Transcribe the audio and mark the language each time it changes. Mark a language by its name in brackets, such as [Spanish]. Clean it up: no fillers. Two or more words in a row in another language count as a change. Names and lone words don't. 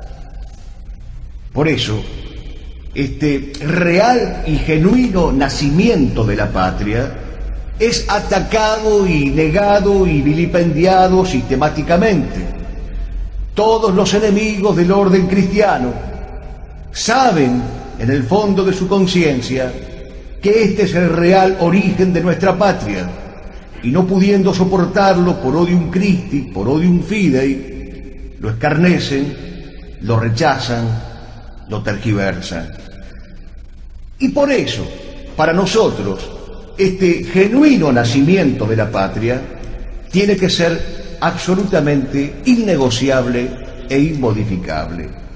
[Spanish] Por eso, este real y genuino nacimiento de la patria es atacado y negado y vilipendiado sistemáticamente. Todos los enemigos del orden cristiano saben en el fondo de su conciencia que este es el real origen de nuestra patria, y no pudiendo soportarlo por [Latin] odium Christi, [Spanish] por [Latin] odium fidei, [Spanish] lo escarnecen, lo rechazan, lo tergiversan. Y por eso, para nosotros, este genuino nacimiento de la patria tiene que ser absolutamente innegociable e inmodificable.